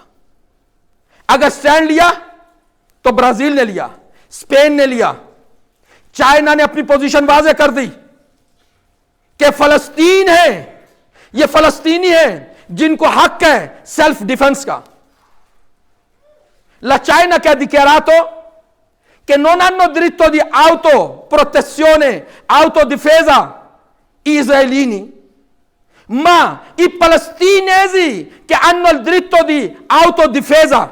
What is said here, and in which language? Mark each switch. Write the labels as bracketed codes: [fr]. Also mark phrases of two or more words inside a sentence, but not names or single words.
[ur] اگر سٹینڈ لیا تو برازیل نے لیا، اسپین نے لیا، چائنا نے اپنی پوزیشن واضح کر دی کہ فلسطین ہے، یہ فلسطینی ہیں جن کو حق ہے [en] self defense [ur] کا۔ [it] La China che ha dichiarato che non hanno diritto di autoprotezione, autodifesa israelini, ma i palestinesi che hanno il diritto di autodifesa.